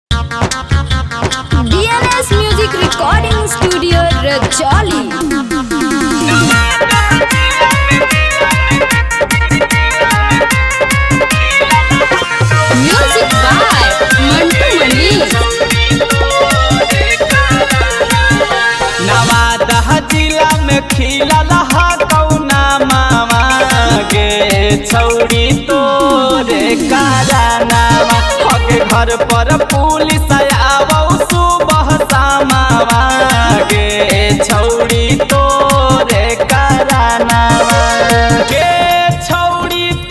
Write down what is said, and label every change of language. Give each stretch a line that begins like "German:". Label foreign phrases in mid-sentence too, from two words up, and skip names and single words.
English: DNS Music Recording Studio Rajoli. Music by Mantu Manish.
Magahi: नवादा जिला में खिलल हा कौना मामा गे छौरी तोरे कारनामा हगे घर पर पुलिस आवौ सुबह शामावा गे छौरी तोरे कारनामा गे छौरी